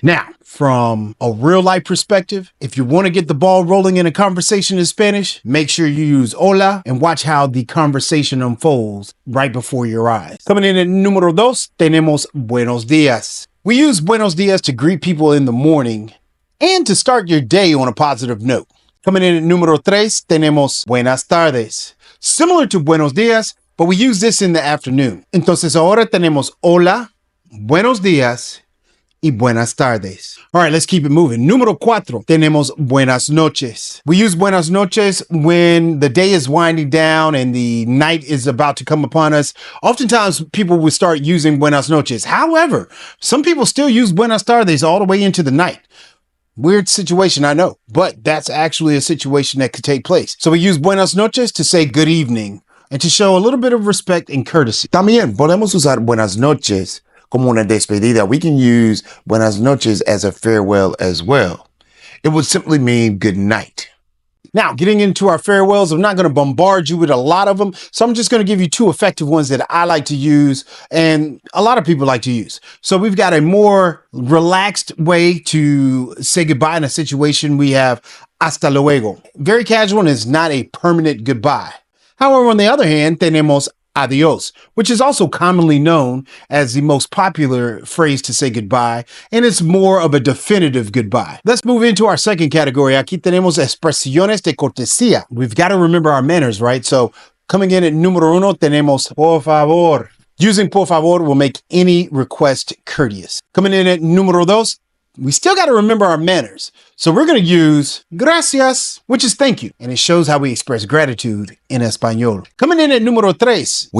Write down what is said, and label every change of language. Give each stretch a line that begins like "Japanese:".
English: Now, from a real life perspective, if you want to get the ball rolling in a conversation in Spanish, make sure you use hola and watch how the conversation unfolds right before your eyes. Coming in at
Spanish: numero 2, tenemos buenos días.
English: We use buenos días to greet people in the morning and to start your day on a positive note. Coming in at
Spanish: numero 3, tenemos buenas tardes.
English: Similar to buenos días, but we use this in the afternoon.
Spanish: Entonces ahora tenemos hola, buenos días, y buenas tardes.
English: All right, let's keep it moving.
Spanish: Número 4, tenemos buenas noches.
English: We use buenas noches when the day is winding down and the night is about to come upon us. Oftentimes, people will start using buenas noches. However, some people still use buenas tardes all the way into the night. Weird situation, I know, but that's actually a situation that could take place. So we use buenas noches to say good evening and to show a little bit of respect and courtesy.
Spanish: También podemos usar buenas noches como una despedida.
English: We can use buenas noches as a farewell as well. It would simply mean good night. Now, getting into our farewells, I'm not going to bombard you with a lot of them, so I'm just going to give you 2 effective ones that I like to use and a lot of people like to use. So we've got a more relaxed way to say goodbye in a situation. We have hasta luego. Very casual and is not a permanent goodbye. However, on the other hand,
Spanish: tenemos adios,
English: which is also commonly known as the most popular phrase to say goodbye, and it's more of a definitive goodbye. Let's move into our second category.
Spanish: Aquí tenemos expresiones de cortesía.
English: We've got to remember our manners, right? So coming in at
Spanish: número 1, tenemos por favor.
English: Using por favor will make any request courteous. Coming in at número 2, we still got to remember our manners. So we're going to use gracias, which is thank you. And it shows how we express gratitude in Espanol. Coming in at número 3.